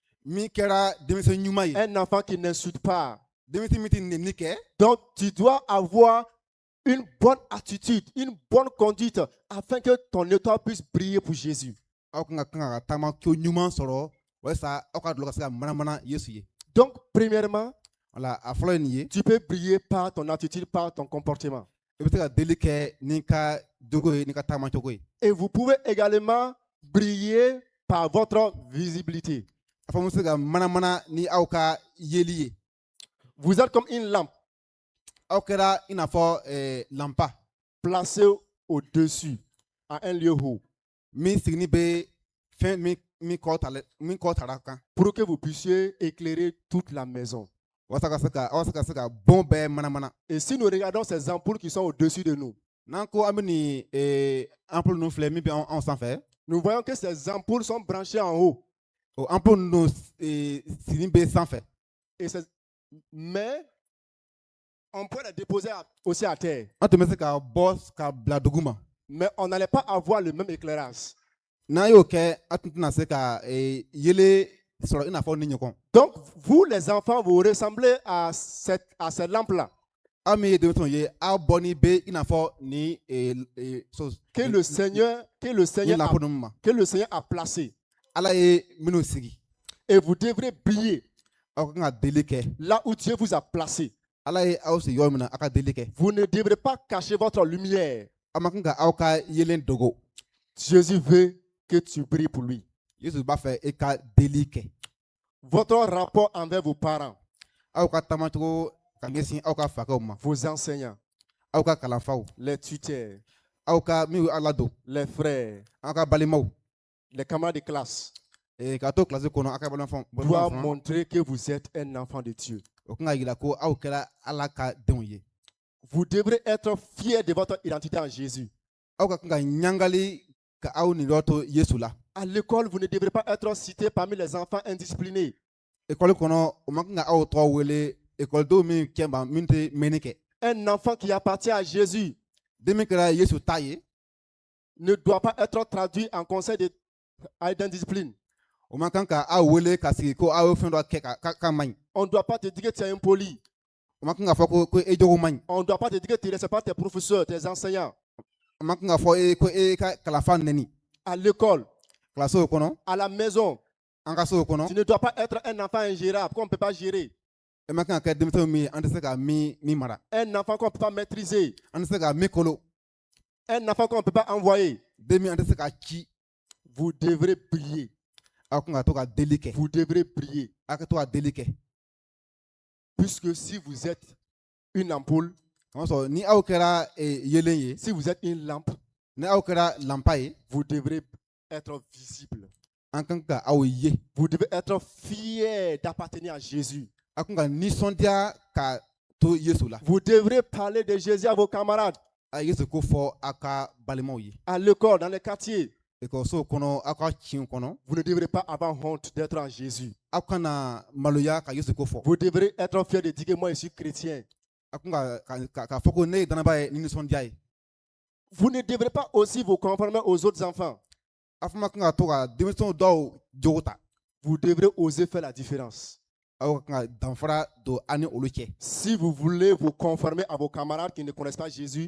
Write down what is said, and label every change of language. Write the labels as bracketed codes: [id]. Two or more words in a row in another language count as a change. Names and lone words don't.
[fr] Un enfant qui n'insulte pas. Donc, tu dois avoir une bonne attitude, une bonne conduite afin que ton étoile puisse briller pour Jésus. Donc, premièrement, Voilà, [bm] a fɔlɔ ye nin ye. [fr] Tu peux briller par ton attitude, par ton comportement. [bm] I bɛ se ka deli kɛ n'i ka jogo ye n'i ka tagamacogo ye. [fr] Et vous pouvez également briller par votre visibilité. [bm] A fɔ n bɛ se ka manamana ni aw ka yeli ye. [fr] Vous êtes comme une lampe [bm] Aw kɛra i n'a fɔ lampa [fr] placée au-dessus, à un lieu haut, [bm] min sigini bɛ fɛn min kɔ tara kan. [fr] pour que vous puissiez éclairer toute la maison. [bm] Walasa aw ka se ka bon bɛɛ manamana. [fr] Et si nous regardons ces ampoules qui sont au-dessus de nous, [bm] N'an ko an bɛ nin ampoule ninnu filɛ min bɛ anw sanfɛ. [fr] nous voyons que ces ampoules sont branchées en haut. [bm] O ampoule ninnu sigini bɛ sanfɛ. [fr] Mais on peut les déposer aussi à terre. [bm] An tun bɛ se ka bɔ ka bila dugu ma. [fr] Mais on n'allait pas avoir le même éclairage. [bm] N'an y'o kɛ an tun tɛna se ka yelen sɔrɔ i n'a fɔ ni ɲɔgɔn. [fr] Donc, vous les enfants, vous ressemblez à cette lampe-là. [bm] Aw min ye denmisɛnw ye aw bɔnni bɛ i n'a fɔ ni [fr] Que le Seigneur [bm] lampo ninnu ma. [fr] a placé. [bm] Ala ye minnu sigi. [fr] Et vous devrez briller [bm] Aw ka kan ka deli kɛ. [fr] là où Dieu vous a placé. [bm] Ala ye aw sigi yɔrɔ min na aw ka deli kɛ. [fr] Vous ne devrez pas cacher votre lumière. [bm] Aw ma kan ka aw ka yelen dogo. [fr] Jésus veut que tu brilles pour lui. [bm] Yesu b'a fɛ e ka deli kɛ. [fr] Votre rapport envers vos parents, [bm] Aw ka tagamacogo ka ɲɛsin aw ka fakɛw ma. [fr] vos enseignants, [bm] Aw ka kalanfaw. [fr] les tuteurs, [bm] Aw ka min y'aw ladon. [fr] les frères, [bm] Aw ka balimaw. [fr] les camarades de classe, [bm] Ka to kilasi kɔnɔ aw ka balimaw [fr] doit [bm] fana. [fr] montrer que vous êtes un enfant de Dieu. [bm] O kan ka yira ko aw kɛra Ala ka denw ye. [fr] Vous devrez être fiers de votre identité en Jésus. [bm] Aw ka kan ka ɲangali ka aw niyɔrɔ to Yesu la. [fr] À l'école, vous ne devrez pas être cité parmi les enfants indisciplinés. [bm] École kɔnɔ o ma kan ka aw tɔgɔ wele ekɔlidenw min kɛ min tɛ mɛnni kɛ. [fr] Un enfant qui appartient à Jésus [bm] Den min kɛra Yesu ta ye. [fr] ne doit pas être traduit en conseil d'indiscipline. [bm] O ma kan ka aw wele ka sigi ko aw ye fɛn dɔ kɛ ka man ɲi. [fr] On ne doit pas te dire que tu es impoli. [bm] O ma kan ka fɔ ko e jogo man ɲi. [fr] On ne doit pas te dire que tu ne respectes pas tes professeurs, tes enseignants. [bm] O ma kan ka fɔ ko e ka kalanfa nɛni. [fr] À l'école, [bm] Kilasiw kɔnɔ. [fr] à la maison, [bm] An ka sow kɔnɔ. [fr] tu ne dois pas être un enfant ingérable qu'on ne peut pas gérer. [bm] E ma kan ka kɛ denmisɛnw min ye an tɛ se ka min mara. [fr] Un enfant qu'on ne peut pas maîtriser. [bm] An tɛ se ka min kolo. [fr] Un enfant qu'on ne peut pas envoyer. [bm] Den min an tɛ se ka ci. [fr] Vous devrez briller. [bm] Aw kan ka to ka deli kɛ. [fr] Vous devrez briller. [bm] Aw ka to ka deli kɛ. [fr] Puisque si vous êtes une ampoule, [bm] Kama sɔrɔ ni aw kɛra yelen ye. [fr] si vous êtes une lampe, [bm] Ni aw kɛra lampa ye. [fr] vous devrez être visible. [bm] An kan ka aw ye. [fr] Vous devez être fier d'appartenir à Jésus. [bm] Aw kan ka nisɔndiya ka to Yesu la. [fr] Vous devrez parler de Jésus à vos camarades, [bm] A ye Yesu ko fɔ aw ka balimaw ye. [fr] à l'école, dans les quartiers. [bm] Ekɔlisow kɔnɔ aw ka ciw kɔnɔ. [fr] Vous ne devrez pas avoir honte d'être en Jésus. [bm] Aw kana maloya ka Yesu ko fɔ. [fr] Vous devrez être fier de dire que moi je suis chrétien. [bm] Aw kan ka fɔ ko ne ye danaba ye ni nisɔndiya ye. [fr] Vous ne devrez pas aussi vous conformer aux autres enfants. [bm] Aw fana kan ka to ka denmisɛnw dɔw jogo ta. [fr] Vous devrez oser faire la différence. [bm] Aw ka kan ka danfara don aw ni olu cɛ. [fr] Si vous voulez vous conformer à vos camarades qui ne connaissent pas Jésus,